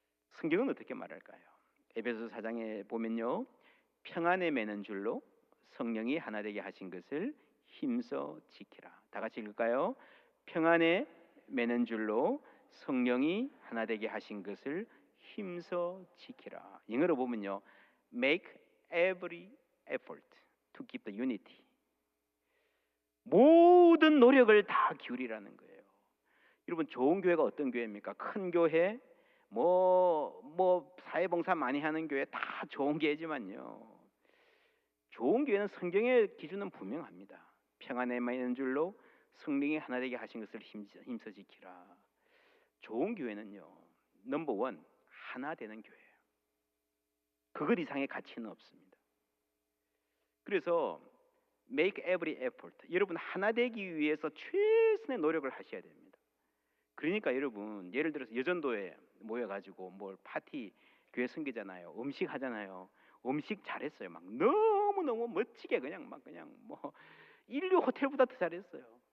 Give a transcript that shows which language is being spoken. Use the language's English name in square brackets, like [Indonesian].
[Korean] 성경은 어떻게 말할까요? 에베소서 4장에 보면요 평안에 매는 줄로 성령이 하나 되게 하신 것을 힘써 지키라. 다 같이 읽을까요? 평안에 매는 줄로 성령이 하나 되게 하신 것을 힘써 지키라. 영어로 보면요 [English] make every effort to keep the unity. [Korean] 모든 노력을 다 기울이라는 거예요. 여러분 좋은 교회가 어떤 교회입니까? 큰 교회, 뭐 사회봉사 많이 하는 교회 다 좋은 교회지만요 좋은 교회는 성경의 기준은 분명합니다. 평안에만 있는 줄로 성령이 하나 되게 하신 것을 힘써 지키라. 좋은 교회는요, 넘버원 하나 되는 교회예요. 그것 이상의 가치는 없습니다. [English] 그래서 make every effort. [Korean] 여러분 하나 되기 위해서 최선의 노력을 하셔야 됩니다. 그러니까 여러분 예를 들어서 여전도에 모여가지고 뭘 파티 교회 섬기잖아요. 음식 하잖아요. 음식 잘했어요. 막 너무 멋지게 그냥 뭐 인류 호텔보다 더 잘했어요.